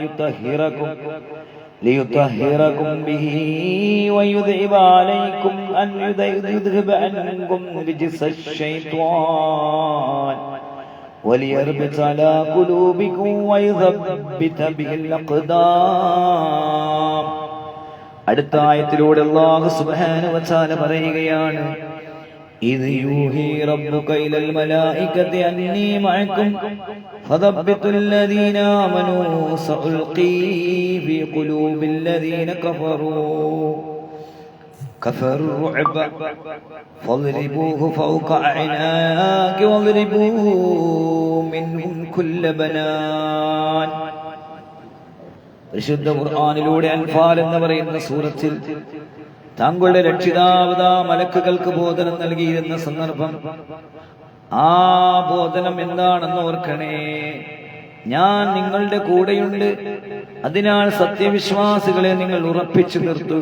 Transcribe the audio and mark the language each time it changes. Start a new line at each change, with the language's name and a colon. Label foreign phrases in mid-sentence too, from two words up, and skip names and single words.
Arabic: ليطهركم به ويذهب عنكم رجس الشيطان وليربط على قلوبكم ويثبت به الأقدام.
Malayalam: അടുത്ത ആയത്തിലൂടെ
Arabic: الله سبحانه وتعالى
Malayalam: പറയുകയാണ്,
Arabic: إذ يوحي ربك إلى الملائكة أني معكم فثبتوا الذين آمنوا سألقي في قلوب الذين كفروا الرعب فاضربوه فوق أعناق واضربوا منهم كل بنان.
Malayalam: പരിശുദ്ധ ഖുർആനിലൂടെ അൻഫാൽ എന്ന് പറയുന്ന സൂറത്തിൽ താങ്കളുടെ രക്ഷിതാവ് മലക്കുകൾക്ക് ബോധനം നൽകിയിരുന്ന സന്ദർഭം, ആ ബോധനം എന്താണെന്ന് ഓർക്കണേ. ഞാൻ നിങ്ങളുടെ കൂടെയുണ്ട്, അതിനാൽ സത്യവിശ്വാസികളെ നിങ്ങൾ ഉറപ്പിച്ചു നിർത്തുക.